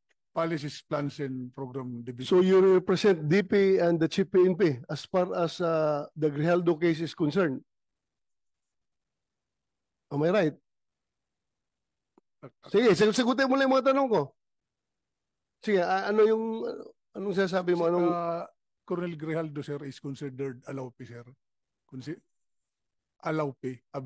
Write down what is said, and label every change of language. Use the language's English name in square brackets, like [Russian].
[English] Policies, Plans, and Program Division. So you represent DP and the Chief PNP as far as the Grijaldo case is concerned. Am I right? [Filipino] Sige, sagutin mo lang yung mga tanong ko. Sige, anong sasabi mo? [English] Colonel Grijaldo, sir, is considered allowpi, sir. Allowpi.